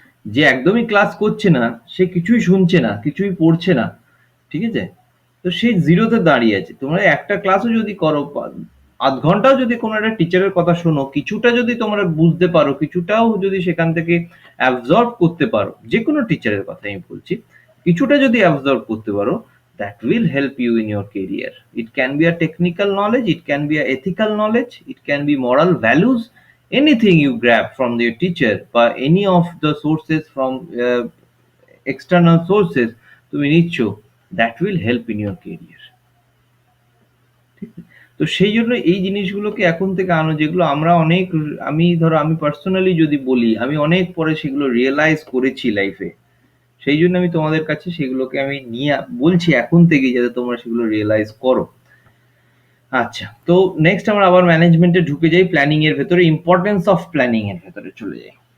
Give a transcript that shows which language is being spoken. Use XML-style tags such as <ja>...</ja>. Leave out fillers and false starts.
<bn>যে একদমই ক্লাস করছে না, সে কিছুই শুনছে না, কিছুই পড়ছে না, ঠিক আছে, তো সেই জিরোতে দাঁড়িয়ে আছে। তোমরা একটা ক্লাসও যদি করো, আধ ঘন্টাও যদি কোনো একটা টিচারের কথা শোনো, কিছুটা যদি তোমরা বুঝতে পারো, কিছুটাও যদি সেখান থেকে অ্যাবজর্ব করতে পারো, যে কোনো টিচারের কথা আমি বলছি, কিছুটা যদি অ্যাবজর্ব করতে পারো,</bn> <en>that will help you in your career. It can be a technical knowledge, it can be a ethical knowledge, it can be moral values, anything you grab from your teacher</en> <bn>বা</bn> <en>any of the sources from external sources</en> <bn>তুমি নিচ্ছ,</bn> <en>that will help in your career,</en> <bn>ঠিক আছে? তো সেই জন্য এই জিনিসগুলোকে এখন থেকে আনো, যেগুলো আমরা অনেক, আমি ধরো আমি পার্সোনালি যদি বলি, আমি অনেক পরে সেগুলো রিয়েলাইজ করেছি লাইফে, সেই জন্য আমি তোমাদের কাছে সেগুলোকে আমি নিয়ে বলছি এখন থেকেই, যাতে তোমরা সেগুলো রিয়েলাইজ করো। আচ্ছা, তো নেক্সট আমরা আবার ম্যানেজমেন্টে ঢুকে যাই, প্ল্যানিং এর ভেতরে, ইম্পর্টেন্স অফ প্ল্যানিং এর ভেতরে চলে যাই।</bn>